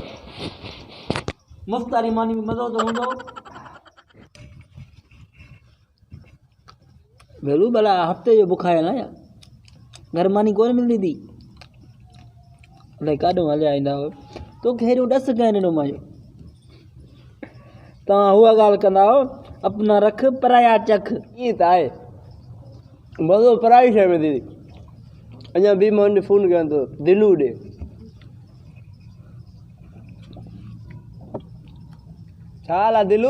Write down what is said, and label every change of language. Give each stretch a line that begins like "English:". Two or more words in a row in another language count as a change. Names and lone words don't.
Sindhi: मस्त वारी मानी में मज़ो त हूंदो भेलू भला हफ़्ते जो बुखायल आहियां घर मानी कोन मिलंदी थी अलाए काॾो हलिया ईंदा हो तोखे हेॾो ॾस कंहिं ॾिनो मुंहिंजो तव्हां उहा ॻाल्हि कंदा हो अपना रख पराया चख। ईअं त आहे मज़ो पराई शइ में दीदी। अञा बि मां हुन फोन कयां थो दिलू ॾे छा हाल आहे दिलू?